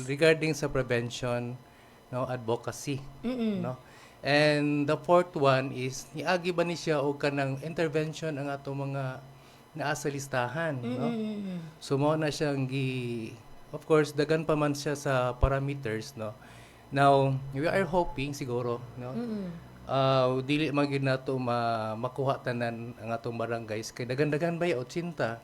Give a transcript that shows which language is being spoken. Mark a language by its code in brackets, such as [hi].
[en] regarding sa prevention, no, advocacy, no. And the fourth one is [ceb] niagi ba ni siya og kanang intervention ang ato mga naa sa listahan, no. So mao na siyang of course dagan pa man siya sa parameters, no. [en] Now, we are hoping siguro, no. [ceb] Dili man gyud nato makuha tanan ang atong barangays kay dagan-dagan ba 80.